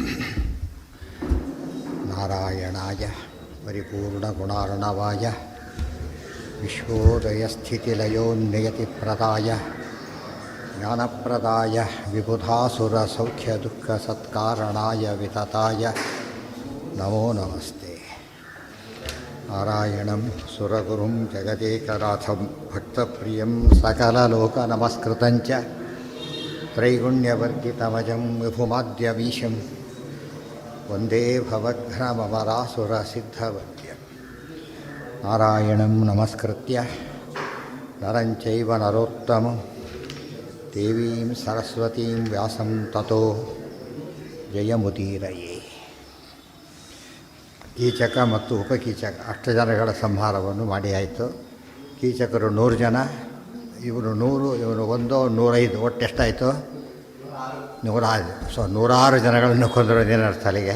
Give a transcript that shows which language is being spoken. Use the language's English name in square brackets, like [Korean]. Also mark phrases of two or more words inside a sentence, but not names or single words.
[Sanskrit] नारायणाय परिपूर्णगुणार्णवाय विश्वोदयस्थितिलयोन्नियतिप्रदाय ज्ञानप्रदाय विबुधासुरसौख्यदुःखसत्कारणाय वितताय नमो नमस्ते. नारायणं सुरगुरुं जगदेकनाथं भक्तप्रियं सकललोकनमस्कृतंच त्रैगुण्यवर्जितमजं विभुमाद्यवीशं वंदे भवघ्नमरासुरसिद्धवद्यं. नारायणं नमस्कृत्य नरंचैव नरोत्तमं देवीं सरस्वतीं व्यासं ततो जयमुदीरये. [Kannada] ಕೀಚಕ ಮತ್ತು ಉಪಕೀಚಕ 8 ಜನಗಳ ಸಂಹಾರವನ್ನು ಮಾಡಿ ಆಯಿತು. ಕೀಚಕರು 100 ಜನ, ಇವರು 100, ಇವರು 100, 105, ಒಟ್ಟು ಎಷ್ಟಾಯಿತು? 106. ಸೊ 106 ಜನಗಳನ್ನು ಕೊಂದಿರೋದು ಏನರ್ಥ ಅಲ್ಲಿಗೆ?